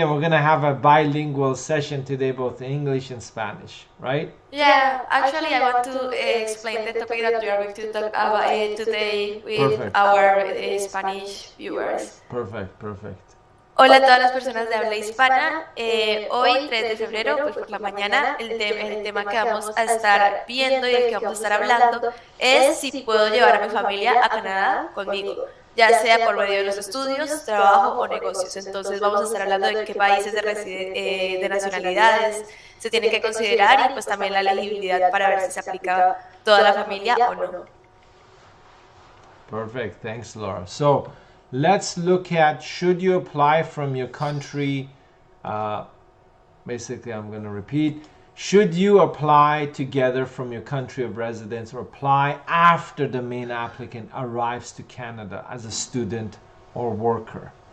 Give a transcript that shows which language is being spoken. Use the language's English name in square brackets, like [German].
[English] And we're going to have a bilingual session today, both in English and Spanish, right? Yeah, actually, I want to explain the topic that we are going to talk about today with our Spanish viewers. Perfect. [Spanish] Hola a todas las personas de habla hispana. Hoy, 3 de febrero, pues por la mañana, el tema que vamos a estar viendo y del que vamos a estar hablando es si puedo llevar a mi familia a Canadá conmigo, ya sea por medio de los estudios, trabajo o negocios. Entonces vamos a estar hablando de qué países de nacionalidades se tienen que considerar y pues también la elegibilidad para ver si se aplica toda la familia o no. [English] Perfect, thanks Laura. So let's look at, should you apply from your country, basically I'm going to repeat, should you apply together from your country of residence or apply after the main applicant arrives to Canada as a student or worker?